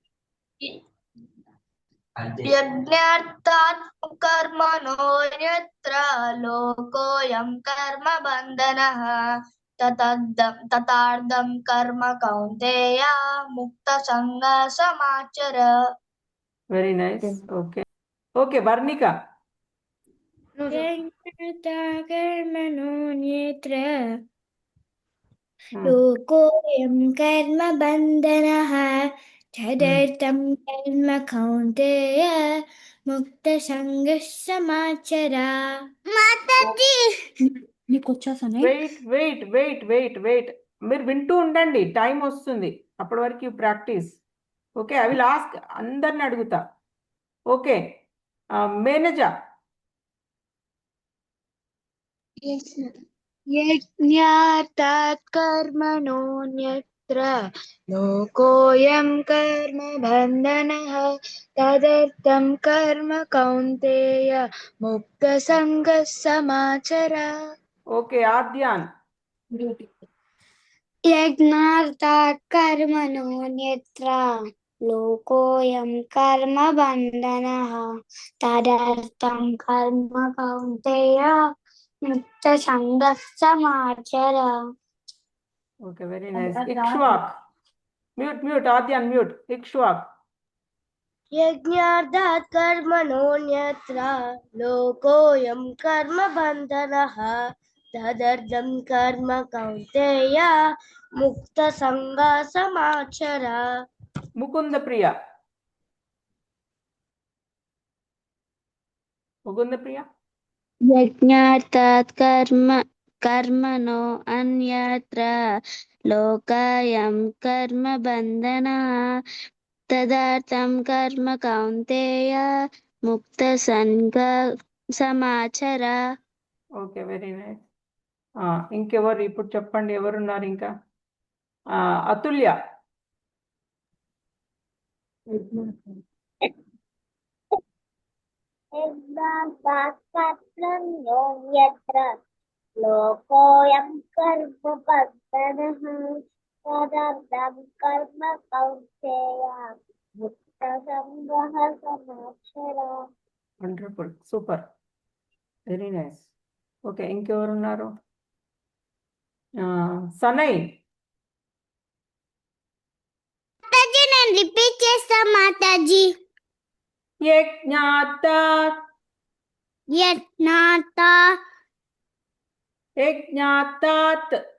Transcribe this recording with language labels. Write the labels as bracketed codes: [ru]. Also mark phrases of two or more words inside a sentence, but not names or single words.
[sa] యజ్ఞార్థాత్ కర్మణోన్యత్ర లోకోయం కర్మ బంధనః తదార్థం కర్మ కౌంతేయ ముక్త సంగ సమాచర. [en] very nice. okay okay వర్ణిక. [sa] कर्मणोऽन्यत्र लोकोऽयं कर्म बन्धनः तदर्थं कर्म कौन्तेय मुक्तसङ्गः समाचर. [te] माताजी నీకు వచ్చేసానే. వెయిట్ మీరు వింటూ ఉండండి, టైం వస్తుంది అప్పటి వరకు ప్రాక్టీస్. [en] okay I will ask, [te] అందరిని అడుగుతా. [en] okay manager. [sa] यज्ञार्थात् कर्मणोऽन्यत्र लोकोऽयं कर्म बन्धनः तदर्थं कर्म कौन्तेय मुक्तसङ्गः समाचर. [en] ఓకే ఆద్యాన్. [sa] यज्ञार्थात् कर्मणोऽन्यत्र लोकोऽयं कर्म बन्धनः तदर्थं कर्म कौन्तेय मुक्तसङ्गः समाचर. [en] okay very nice. ఇక్ష్వాక్. म्यूट आद्य अनम्यूट इक्ष्वाक [sa] यज्ञार्थात् कर्मणोऽन्यत्र लोकोऽयं कर्मबन्धनः तदर्थं कर्म कौन्तेय मुक्तसङ्गः समाचर मुकुंद प्रिया यज्ञार्थात् कर्मणो अन्यत्र लोकायं कर्म बन्धनः तदर्थं कर्म कौन्तेय मुक्तसङ्ग समाचर [en] okay very nice [te] ఇంకెవరు ఇప్పుడు చెప్పండి ఎవరున్నారు ఇంకా అతుల్య [sa] यत्र लोकोऽयं कर्म बन्धनः तदर्थं कर्म कौन्तेय मुक्तसङ्गः समाचर [en] wonderful super very nice okay ఇంకెవరున్నారు సనై [te] మాతాజీ నేను రిపీట్ చేస్తా మాతాజీ [sa] యజ్ఞాతాత్ యజ్ఞాతాత్